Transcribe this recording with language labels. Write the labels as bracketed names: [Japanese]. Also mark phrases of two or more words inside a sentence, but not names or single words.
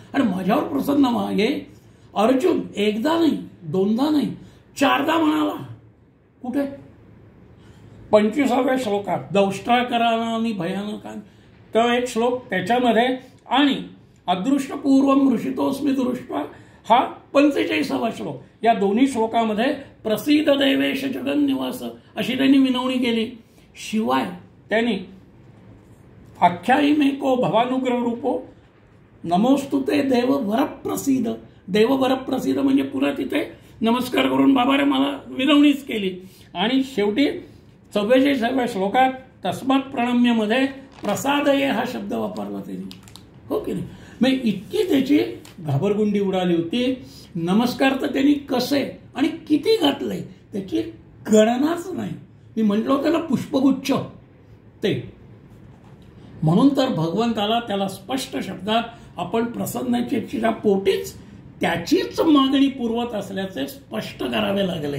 [Marathi] आणि माझ्यावर प्रसन्न व्हा हे अर्जुन एकदा नाही, दोनदा नाही, चारदा म्हणाला. कुठे? 25व्या श्लोकात [Sanskrit] दौष्ट्राकरानी भयानका [Marathi] तो एक श्लोक त्याच्यामध्ये, आणि [Sanskrit] अदृष्टपूर्वम ऋषितोस्मी दृष्ट्वा [Marathi] हा 45वा श्लोक. या दोन्ही श्लोकामध्ये [Sanskrit] प्रसीद देवेश जगन्निवास [Marathi] अशी त्यांनी विनवणी केली. शिवाय त्यांनी [Sanskrit] आख्यायिमेको भवानुग्रह रूपो नमोस्तुते देव वरप्रसीद, देव वरप्रसीद [Marathi] म्हणजे पुन्हा तिथे नमस्कार करून बाबा रे मला विनवणीच केली. आणि शेवटी 44व्या श्लोकात [Sanskrit] तस्मात् प्रणम्यमध्ये प्रसादये [Marathi] हा शब्द वापरला त्यांनी. हो की नाही? मग इतकी त्याची घाबरगुंडी उडाली होती. नमस्कार तर त्यांनी कसे आणि किती घातले त्याची गणनाच नाही. मी म्हटलो त्याला पुष्पगुच्छ ते. म्हणून तर भगवंताला त्याला स्पष्ट शब्दात आपण प्रसन्नतेच्या पोटीच त्याचीच मागणी पुरवत असल्याचे स्पष्ट करावे लागले.